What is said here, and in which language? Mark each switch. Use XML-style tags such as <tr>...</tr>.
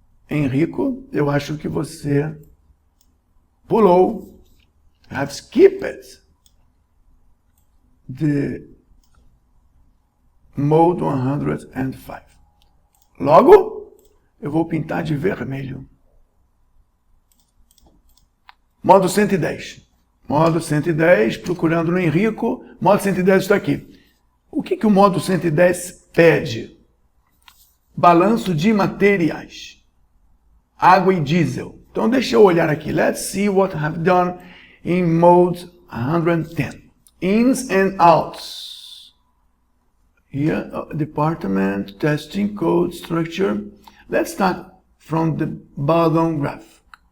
<pt>Henrico, eu acho que você pulou.</pt> <en>You have skipped the mode 105.</en> <pt>Logo, eu vou pintar de vermelho. Modo 110. Modo 110, procurando no Henrico. Modo 110 está aqui. O que o modo 110 pede? Balanço de materiais. Água e diesel. Então deixa eu olhar aqui.</pt> <en>Let's see what I have done in mode 110. Ins and outs. Here, department, testing, code, structure. Let's start from the bottom graph.</en>